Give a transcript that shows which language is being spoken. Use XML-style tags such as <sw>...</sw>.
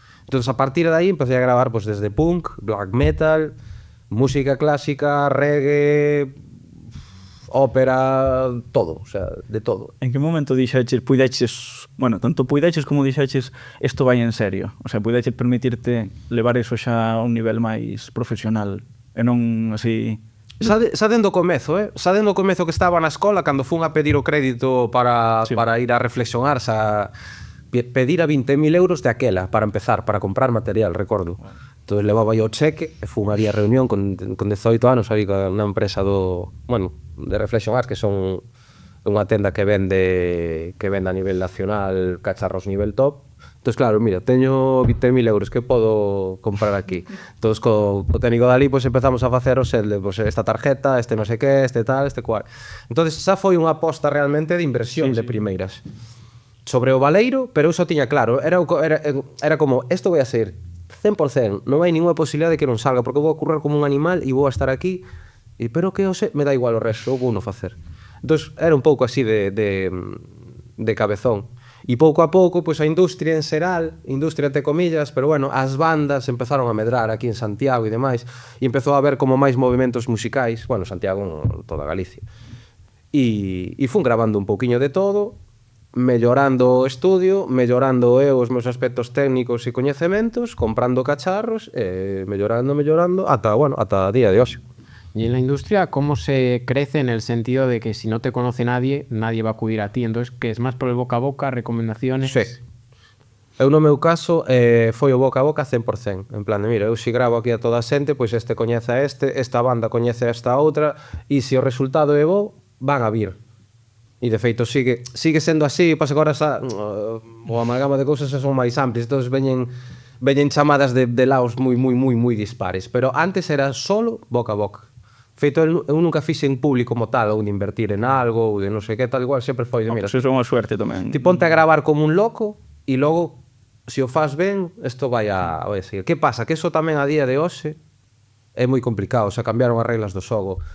<gl>Entón, a partir de aí, empecé a gravar pues, desde punk, black metal, música clásica, reggae, ópera, todo, o sea, de todo. En que momento dixeches, puideches, bueno, tanto puideches como dixeches, isto vai en serio? O sea, puideches permitirte levar eso xa a un nivel máis profesional e non así... Xa dendo o comezo, xa dendo o comezo que estaba na escola, cando fun a pedir o crédito para ir a reflexionar, xa pedir a 20.000 euros de aquela, para empezar, para comprar material, recordo. Entón, levaba eu o cheque e fun a reunión con 18 anos, aí, con unha empresa de Reflection Arts, que son unha tenda que vende a nivel nacional cacharros nivel top. Entón, claro, mira, teño 20.000 euros, que podo comprar aquí? Entón, co técnico dali, pues, empezamos a facer o set de pues, esta tarjeta, este non sei que, este tal, este cual. Entón, xa foi unha aposta realmente de inversión de primeiras. Sobre o Baleiro, pero eu só tiña claro, era como, isto vai a ser 100%, non hai ninguna posibilidade de que non salga, porque vou a currar como un animal e vou a estar aquí, pero que me dá igual o resto, vou non facer. Entón, era un pouco así de cabezón. E pouco a pouco, pois a industria en xeral, industria entre comillas, pero bueno, as bandas empezaron a medrar aquí en Santiago e demais, e empezou a haber como máis movimentos musicais, bueno, Santiago, toda Galicia. E fun grabando un pouquiño de todo, mellorando o estudio, mellorando eu os meus aspectos técnicos e coñecementos, comprando cacharros, mellorando, ata a día de hoxe.</gl> <es>Y en la industria, ¿cómo se crece en el sentido de que si no te conoce nadie, nadie va a acudir a ti? Entonces, ¿qué es más por el boca a boca, recomendaciones? Sí.</es> <gl>Eu no meu caso foi o boca a boca 100%. En plan de, mira, eu si gravo aquí a toda a xente, pois este coñece a este, esta banda coñece a esta outra, e se o resultado é bo, van a vir. E de feito sigue sendo así, pasa que agora o amalgama de cousas son máis amplias, entón veñen chamadas de laos moi dispares, pero antes era solo boca a boca. Feito, eu nunca fixe en público como tal, ou de invertir en algo, ou de non sei que, tal igual, sempre foi de, mira, Eso é unha suerte tamén. ti ponte a gravar como un loco, e logo, se o faz ben, isto vai a seguir. Que pasa? Que eso tamén a día de hoxe é moi complicado, o sea, cambiaron as reglas do xogo.</gl>